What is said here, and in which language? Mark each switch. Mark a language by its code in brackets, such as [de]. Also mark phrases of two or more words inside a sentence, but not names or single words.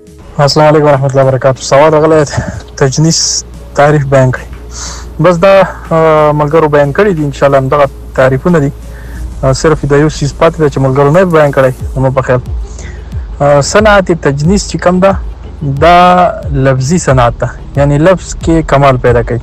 [ar] السلام علیکم ورحمۃ اللہ وبرکاتہ. [ps] سوال غلط تجنیس تعریف بیان کړي. بس دا ملګرو بیان کړي دي. [ar] ان شاء الله [ps] همدغه تعریفونه دي. صرف د یو سیس پاتې ده چې ملګرو نه بیان کړی. نو په خیال صنعت تجنیس چې کوم ده دا لفظي صنعت ده، یعنی لفظ کې کمال پیدا کوي.